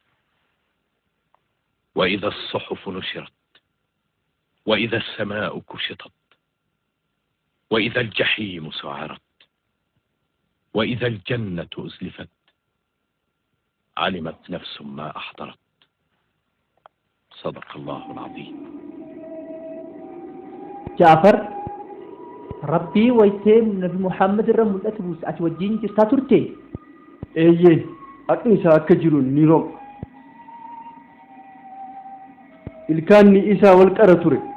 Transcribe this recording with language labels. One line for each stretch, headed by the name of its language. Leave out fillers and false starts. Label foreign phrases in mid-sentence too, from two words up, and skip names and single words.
Arabic: وإذا الصحف نشرت وإذا السماء كشطت وإذا الجحيم سعرت وإذا الجنة أزلفت علمت نفس ما أحضرت. صدق الله العظيم.
Oromo: Jaafar Rabbii wayitee Nabi Muhammad irra mul'atu buus ati wajjin jirtaa turte? Eeyyee, aqni isaa akka jiru ni roga. Ilkaanni isaa wal qara ture.